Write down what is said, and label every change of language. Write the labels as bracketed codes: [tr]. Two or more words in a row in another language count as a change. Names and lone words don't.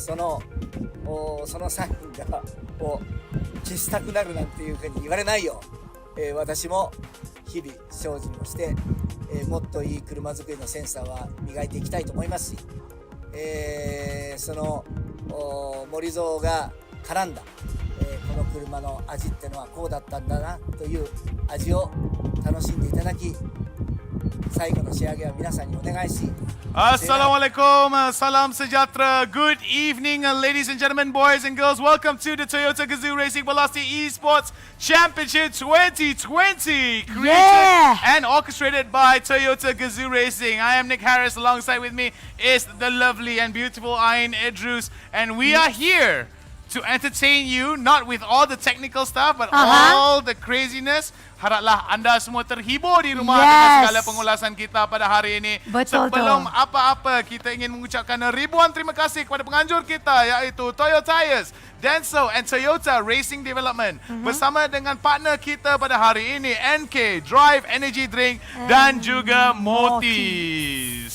[ja] そのサインを消したくなるなんていうふうに言われないよう、私も日々精進をして、もっといい車作りのセンサーは磨いていきたいと思いますし、その森蔵が絡んだ、この車の味ってのはこうだったんだなという味を楽しんでいただき、最後の仕上げは皆さんにお願いし、 [ms] Assalamualaikum, salam sejahtera, [en] good evening ladies and gentlemen, boys and girls, welcome to the Toyota Gazoo Racing Velocity Esports Championship 2020, created and orchestrated by Toyota Gazoo Racing. I am Nick Harris, alongside with me is the lovely and beautiful Ayn Idrus, and we are here to entertain you, not with all the technical stuff, but all the craziness. [ms] Haraplah anda semua terhibur di rumah dengan segala pengulasan kita pada hari ini. Sebelum apa-apa, kita ingin mengucapkan ribuan terima kasih kepada penganjur kita, iaitu Toyo Tyres, Denso and Toyota Racing Development. Bersama dengan partner kita pada hari ini, NK Drive Energy Drink dan juga Motis.